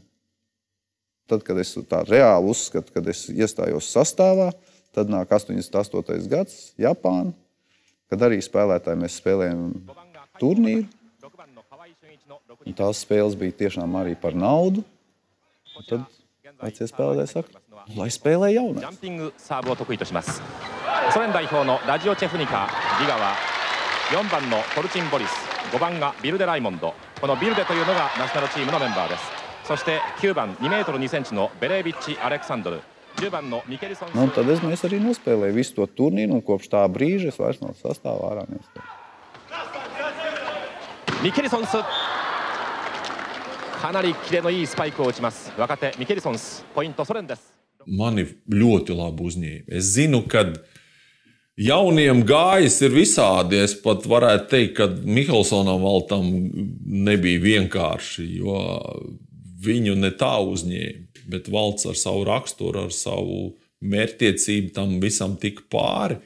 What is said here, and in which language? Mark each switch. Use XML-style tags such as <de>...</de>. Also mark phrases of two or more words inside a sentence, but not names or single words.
<lv>Tad, kad es tā reāli uzskatu, kad es iestājos sastāvā, tad nāk 88. gads, Japāna, kad arī spēlētāji mēs spēlējam turnīru. Un tās spēles bija tiešām arī par naudu. Un tad vecie spēlētāji saka, lai spēlē jaunais.</lv> <ja>ジャンピングサーブを得意とします。ソ連代表のラジオチェフニカ、リガは4番のコルチン・ボリス、5番がビルデ・ライモンド。このビルデというのがナショナルチームのメンバーです。そして9番2メートル2センチのベレービッチ・アレクサンドル、10番のミケルソン。</ja> <lv>Un tad mēs arī nospēlēju visu to turnīru, un kopš tā brīža es vairs no sastāvā ārā nespēju.</lv> <ja>ミケルソンス、かなりキレのいいスパイクを打ちます。若手ミケルソンス、ポイントソ連です。</ja> <lv>Mani ļoti labi uzņēma. Es zinu, ka jauniem gājas ir visādi. Es pat varētu teikt, ka Mihelsonam vēl tam nebija vienkārši, jo viņu ne tā uzņēma. Bet Valds ar savu raksturu, ar savu mērķtiecību tam visam tika pāri.</lv>